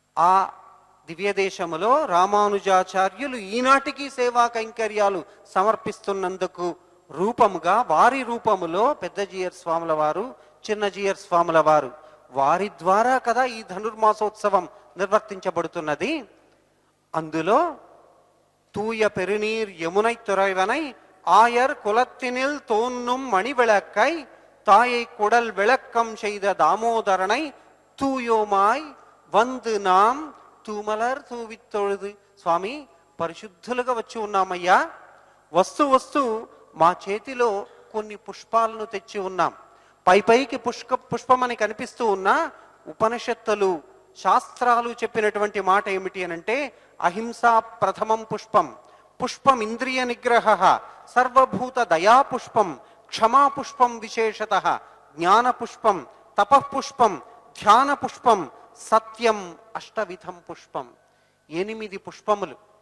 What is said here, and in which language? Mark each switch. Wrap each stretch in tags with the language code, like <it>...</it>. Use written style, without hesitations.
<te>ఆ దివ్య దేశములో రామానుజాచార్యులు ఈనాటికి సేవా కైంకర్యాలు సమర్పిస్తున్నందుకు రూపముగా, వారి రూపములో పెద్ద జీయర్ స్వాముల వారు, చిన్న జీయర్ స్వాముల వారు, వారి ద్వారా కదా ఈ ధనుర్మాసోత్సవం నిర్వర్తించబడుతున్నది.</te> <ta>అందులో தூய பெருநீர் யமுனை துறைவனை ஆயர் குலத்தினில் தோன்னும் மணி விளக்கை தாயை குடல் விளக்கம் செய்த தாமோதரனை தூயோமாய் వందు నాం తూమలర్ తూవిత్తొழுது.</ta> <te>స్వామి, పరిశుద్ధులుగా వచ్చి ఉన్నామయ్యా. వస్తూ మా చేతిలో కొన్ని పుష్పాలను తెచ్చి ఉన్నాం. పైకి పుష్పమని కనిపిస్తూ ఉన్నా ఉపనిషత్తులు, శాస్త్రాలు చెప్పినటువంటి మాట ఏమిటి అనంటే,</te> <sa>అహింసా ప్రథమం పుష్పం, పుష్పం ఇంద్రియ నిగ్రహ, సర్వభూత దయా పుష్పం, క్షమా పుష్పం విశేషత, జ్ఞాన పుష్పం, తపఃపుష్పం, ధ్యాన పుష్పం, సత్యం అష్టవిధం పుష్పం.</sa> <te>8 పుష్పములు.</te>